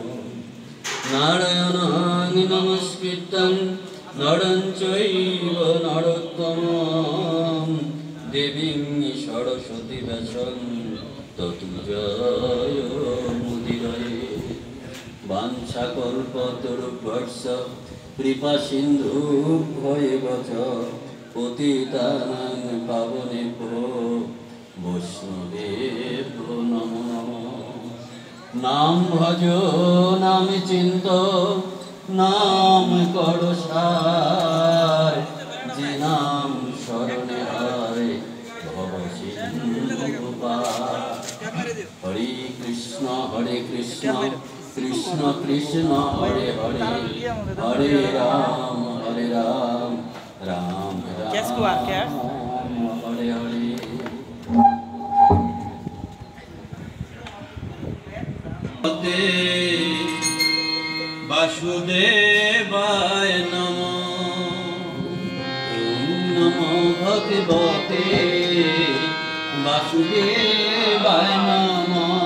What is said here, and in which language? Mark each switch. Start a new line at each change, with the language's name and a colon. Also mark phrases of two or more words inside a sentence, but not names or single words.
Sanskrit: নারায়ণং নমস্কৃত্যং নরং চৈব নরোত্তমং দেবীং সরস্বতী ব্যাসং ততু জয়মুদীরয়ে। বাঞ্ছাকল্পতরুভ্যশ্চ কৃপা সিন্ধুভ্যেব চ পতিতানাং পাবনেভ্যো বৈষ্ণবেভ্যো নমো নমঃ।
Bangla: নাম ভজ নাম চিন্ত নাম কর সার যে নাম শরণে হয় ভব সিন্ধু পার।
Sanskrit: হরে কৃষ্ণ কৃষ্ণ কৃষ্ণ হরে হরে হরে রাম রাম রাম হরে হরে। বাসুদেবায় নমো ভগবতে বাসুদেবায় নমো।